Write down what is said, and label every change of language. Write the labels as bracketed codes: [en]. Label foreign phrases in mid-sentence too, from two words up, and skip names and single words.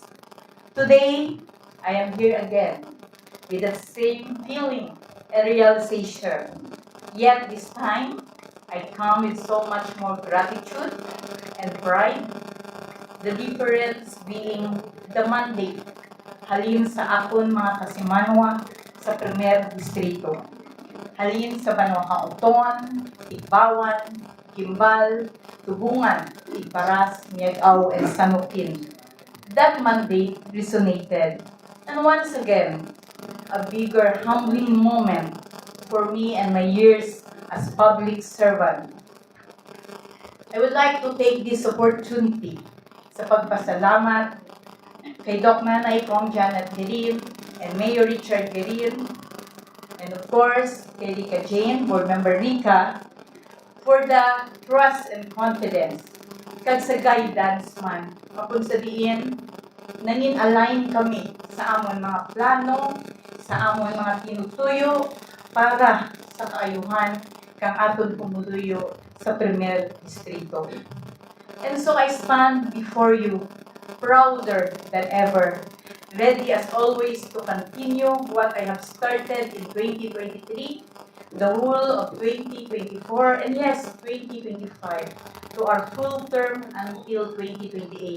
[en] Today, I am here again with that same feeling and realization. Yet this time, I come with so much more gratitude and pride. The difference being the mandate [krj] halin sa akon mga kasimanwa sa Primer Distrito. Halin sa Banwa Kauton, Igbawan, Kimbal, Tubungan, Igparas, Miagaw, [en] and Sanukin. That mandate resonated. And once again, a bigger humbling moment for me and my years as public servant. I would like to take this opportunity [krj] sa pagpasalamat kay [en] Doc Nanay Kong Janet Gerin and Mayor Richard Gerin, and of course, kay Rika Jane, Board Member Rika, for the trust and confidence. [krj] Kag sa guidance man, kapag sabihin, nanin-align kami sa amon mga plano, sa amon mga tinutuyo, para sa kaayuhan kang aton pumuluyo sa Primer Distrito. [en] And so I stand before you, prouder than ever, ready as always to continue what I have started in 2023, the whole of 2024, and yes, 2025, to our full term until 2028.